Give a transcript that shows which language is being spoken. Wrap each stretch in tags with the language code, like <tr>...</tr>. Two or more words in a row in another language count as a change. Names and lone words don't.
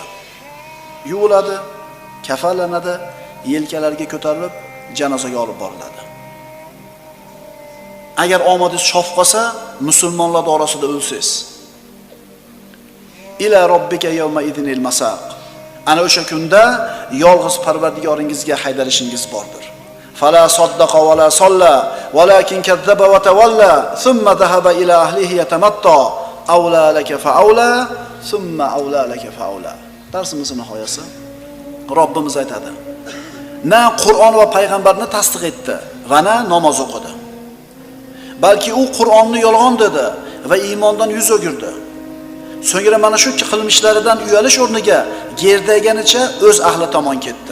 <uz>Yuviladi, kafanlanadi, yelkalariga ko'tarilib janozaga olib boriladi. agar omadingiz chopib qolsa, musulmonlar orasida o'lsangiz.</uz> <ar>إلى ربك يومئذ المساق.</ar> <uz>Ana o'sha kunda yolg'iz Parvardigoringizga haydarishingiz bordir.</uz> <ar>فلا صدق ولا صلى ولكن كذب وتولى ثم ذهب إلى أهله يتمطى أولى لك فأولى ثم أولى لك فأولى.</ar> <uz>Darsimizning nihoyasi. Robbimiz aytadi: na Qur'on va payg'ambarni tasdiq etdi va na namoz o'qidi. Balki u Qur'onni yolg'on dedi va iymondan yuz o'girdi. So'ngra mana shu qilmishlaridan uyalish o'rniga gerdaganicha o'z ahli tomon ketdi.</uz>